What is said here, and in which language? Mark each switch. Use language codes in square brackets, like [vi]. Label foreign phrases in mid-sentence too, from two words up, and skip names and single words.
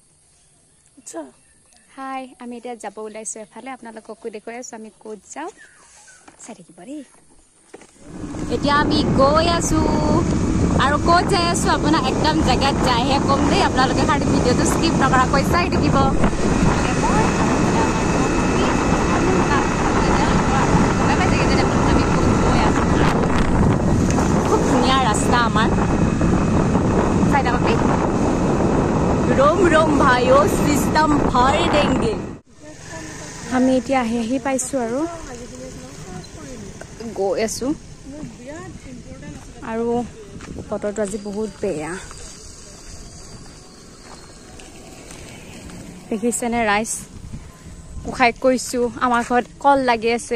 [as] হাই আমি এতিয়া যাব ওলাইছো এফালে আপোনালোককো দেখুৱাই আছো আমি ক'ত যাওঁ চাই থাকিব দেই এতিয়া আমি গৈ আছো আৰু ক'ত যাই আছো আপোনাৰ একদম জেগাত যাইহে কম দেই আপোনালোকে খালি ভিডিঅ'টো স্কিপ নকৰাকৈ চাই থাকিব খুব ধুনীয়া ৰাস্তা আমাৰ চাই থাকক দেই [hi] रोम रोम भाइयों सिस्टम भर देंगे [as] আমি এতিয়া আহি পাইছো আৰু গৈ আছো আৰু বতৰটো আজি বহুত বেয়া দেখিছেনে ৰাইজ উখাই কৈছো আমাৰ ঘৰত কল লাগি আছে